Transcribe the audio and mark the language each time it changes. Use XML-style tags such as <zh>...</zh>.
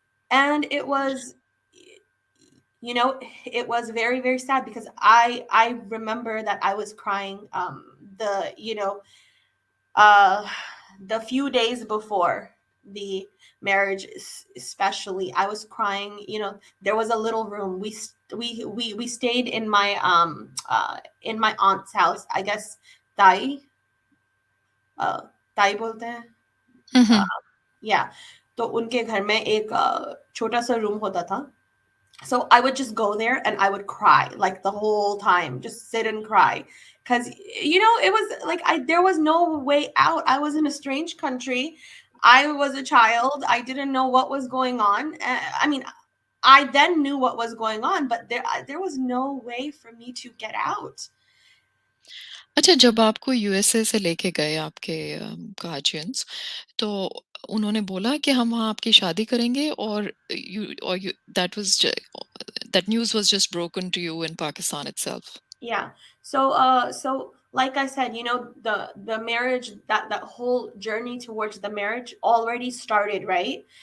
<en>And it was very, very sad, because I remember that I was crying, the uh the few days before the marriage, especially, I was crying. You know, there was a little room. We stayed in my aunt's house. I guess</en> <hi>ताई ताई बोलते हैं. Mhm. या तो उनके घर में एक छोटा सा रूम होता था.</hi> <en>So I would just go there and I would cry like the whole time, just sit and cry. Cause you know, it was like there was no way out. I was in a strange country. I was a child. I didn't know what was going on. I mean, I then knew what was going on, but there was no way for me to get out.</en> <hi>अच्छा, जब आपको USA से लेके गए आपके guardians, तो उन्होंने बोला कि हम वहाँ आपकी शादी करेंगे, और</hi> <en>You that news was just broken to you in Pakistan itself? Yeah. So like I said, you know, the marriage, that whole journey towards the marriage already started, right?</en>